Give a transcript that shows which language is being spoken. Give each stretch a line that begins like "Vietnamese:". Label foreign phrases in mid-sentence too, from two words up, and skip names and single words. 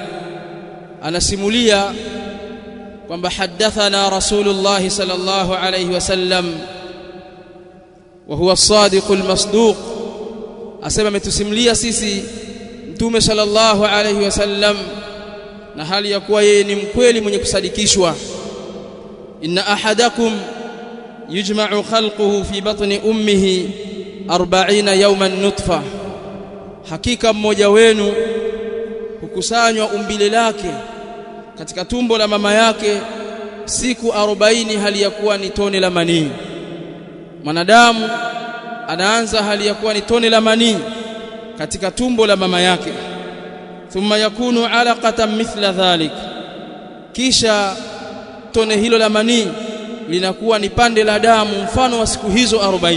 Swahili: Anasimulia kwamba
Arabic: حدثنا رسول الله صلى الله عليه وسلم وهو الصادق المصدوق,
Swahili: asema ametusimulia sisi mtume
Arabic: صلى الله عليه وسلم
Swahili: na hali ya kuwa yeye ni mkweli mwenye kusadikishwa.
Arabic: إن أحدكم يجمع خلقه في بطن أمه 40 يوما نطفة,
Swahili: hakika mmoja wenu hukusanywa umbile lake katika tumbo la mama yake siku 40 hali ya kuwa ni tone la manii. Mwanadamu anaanza hali ya kuwa ni tone la manii katika tumbo la mama yake,
Arabic: ثم يكون علقة مثل ذلك,
Swahili: kisha tone hilo la manii linakuwa ni pande la damu mfano wa siku hizo 40.